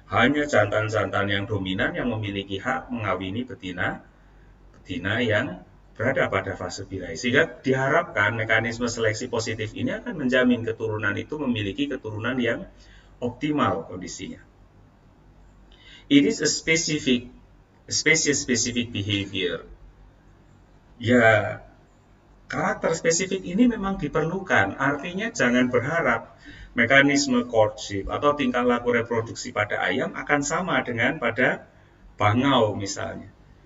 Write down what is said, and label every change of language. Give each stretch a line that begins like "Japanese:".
Indonesian: Hanya jantan-jantan yang dominan yang memiliki hak mengawini betina yang berada pada fase birahi. Sehingga diharapkan mekanisme seleksi positif ini akan menjamin keturunan itu memiliki keturunan yang optimal kondisinya.
English: It is a species-specific behavior.
Indonesian: Ya, karakter spesifik ini memang diperlukan. Artinya jangan berharap mekanisme courtship atau tingkah laku reproduksi pada ayam akan sama dengan pada bangau misalnya.